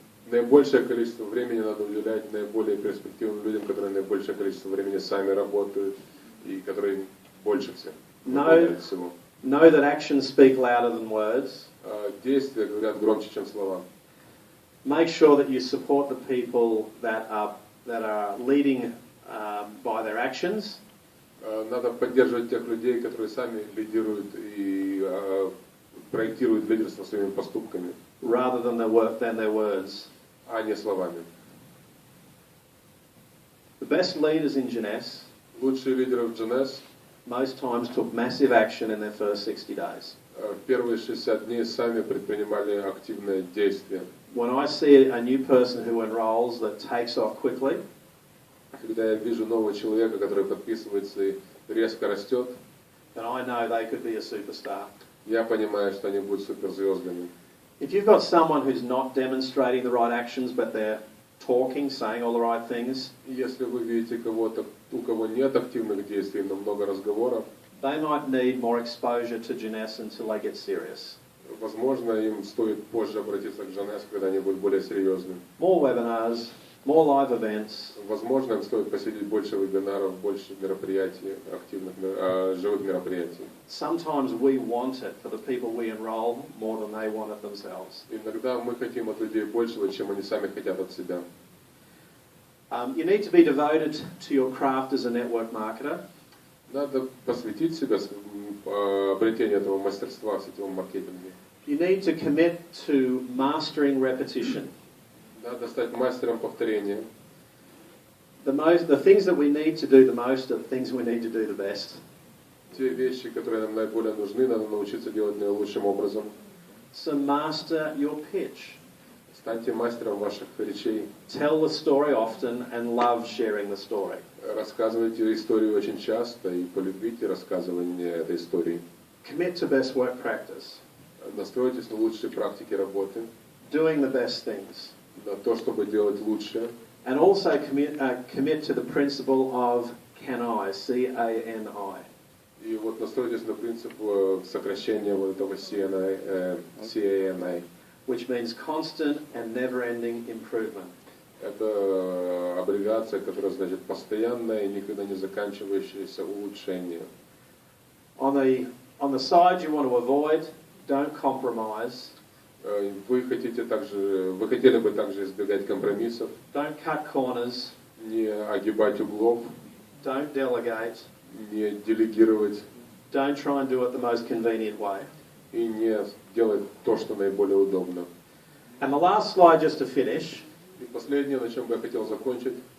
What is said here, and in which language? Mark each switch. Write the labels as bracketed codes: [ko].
[ru] Наибольшее количество времени надо уделять наиболее перспективным людям, которые наибольшее количество времени сами работают и которые больше всех. [en] Know that actions speak louder than words. [ru] Действия говорят громче, чем слова. [en] Make sure that you support the people that are leading by their actions. [ru] Надо поддерживать тех людей, которые сами лидируют и проектируют лидерство своими поступками. [en] Rather than their words. [ru] А не словами. [en] The best leaders in Jeunesse [ru] Лучшие лидеры в Jeunesse [en] most times took massive action in their first 60 days. [ru] В первые 60 дней сами предпринимали активные действия. [en] When I see a new person who enrolls that takes off quickly, [ru] Когда я вижу нового человека, который подписывается и резко растет, [en] then I know they could be a superstar. [ru] я понимаю, что они будут суперзвездами. [en] If you've got someone who's not demonstrating the right actions, but they're talking, saying all the right things, [ru] Если вы видите кого-то, у кого нет активных действий, но много разговоров, [en] they might need more exposure to Jeunesse until they get serious. [ru] возможно, им стоит позже обратиться к Jeunesse, когда они будут более серьезны. [en] More webinars, more live events. [ru] Возможно, им стоит посетить больше вебинаров, больше мероприятий, активных, живых мероприятий. [en] Sometimes we want it for the people we enroll more than they want it themselves. [ru] Иногда мы хотим от людей большего, чем они сами хотят от себя. [en] You need to be devoted to your craft as a network marketer. [ru] Надо посвятить себя обретению этого мастерства в сетевом маркетинге. [en] You need to commit to mastering repetition. [ru] Надо стать мастером повторения. [en] The things that we need to do the most are the things we need to do the best. [ru] Те вещи, которые нам наиболее нужны, надо научиться делать наилучшим образом. [en] So master your pitch. [ru] Станьте мастером ваших речей. [en] Tell the story often and love sharing the story. [ru] Рассказывайте историю очень часто и полюбите рассказывание этой истории. [en] Commit to best work practice. [ru] Настройтесь на лучшие практики работы, [en] Doing the best things. [ru] на то, чтобы делать лучше. [en] And also commit to the principle of CANI, C-A-N-I. [ru] И вот настройтесь на принцип сокращения вот этого CANI, [en] which means constant and never-ending improvement. [ru] Это аббревиация, которая значит постоянное и никогда не заканчивающееся улучшение. [en] On the side you want to avoid, don't compromise. [ru] Вы хотели бы также избегать компромиссов, [en] Don't cut corners. [ru] не огибать углов, [en] Don't delegate. [ru] не делегировать [en] Don't try and do it the most convenient way. [ru] и не делать то, что наиболее удобно. [en] And the last slide, just to finish. [ru] И последнее, на чем бы я хотел закончить.